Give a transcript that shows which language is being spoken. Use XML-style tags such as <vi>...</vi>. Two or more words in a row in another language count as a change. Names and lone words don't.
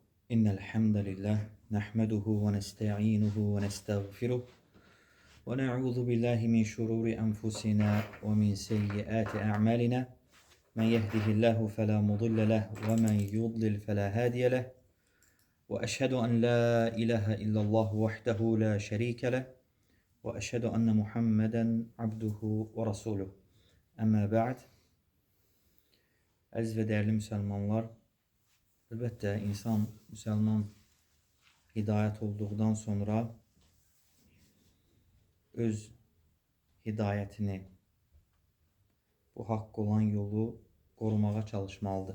<ar>إن الحمد لله نحمده ونستعينه ونستغفره ونعوذ بالله من شرور أنفسنا ومن سيئات أعمالنا من يهده الله فلا مضل له ومن يضلل فلا هادي له وأشهد أن لا إله إلا الله وحده لا شريك له وأشهد أن محمدا عبده ورسوله أما بعد.</ar> <az>Əziz və dəyərli müsəlmanlar, əlbəttə insan müsəlman hidayət olduqdan sonra öz hidayətini, bu haqq olan yolu qorumağa çalışmalıdır.</az>